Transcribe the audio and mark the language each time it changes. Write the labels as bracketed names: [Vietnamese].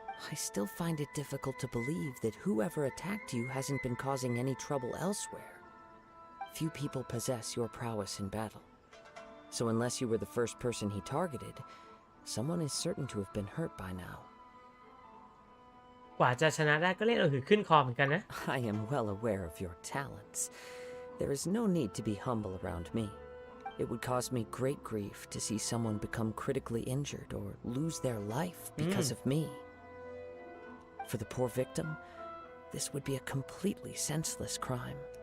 [English] I still find it difficult to believe that whoever attacked you hasn't been causing any trouble elsewhere. Few people possess your prowess in battle. So unless you were the first person he targeted, someone is certain to have been hurt by now. [Thai] กว่าจะชนะได้ก็เล่นเอาหือขึ้นคอเหมือนกันนะ [English] I am well aware of your talents. There is no need to be humble around me. It would cause me great grief to see someone become critically injured or lose their life because of me. For the poor victim, this would be a completely senseless crime.